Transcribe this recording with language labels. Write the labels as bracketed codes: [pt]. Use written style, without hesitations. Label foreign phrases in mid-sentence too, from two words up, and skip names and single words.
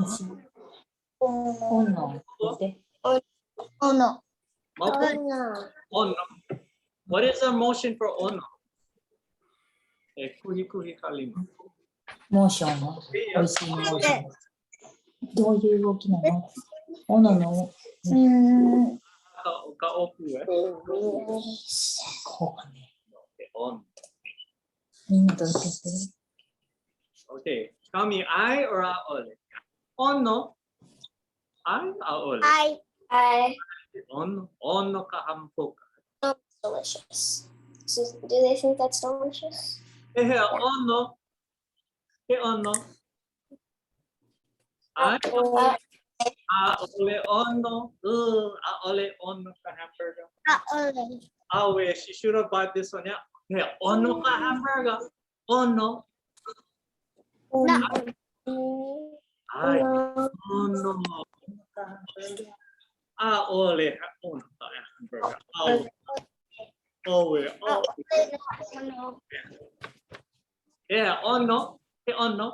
[en] Oh no. Oh no. [haw] Ono. [en] What is our motion for ono? [haw] Kuhi kuhi kalima. [ja] モーションの美味しいモーション。どういう動きなの？オノの [haw] Ka oku eh? [ja] こうかね。 On. みんなどうやってやってる？ [en] Okay, tell me I or aole. [haw] Ono. I aole. I. Ono ka hampoka. [en] Delicious. So, do they think that's delicious? [haw] Ono. Ono. I aole ono. Aole ono ka hamburger. [en] Awe, she should have bought this one. Yeah. [haw] Ono ka hamburger. Ono. Ay, ono. Aole ono ka hamburger. Awe. Yeah, ono. Ono.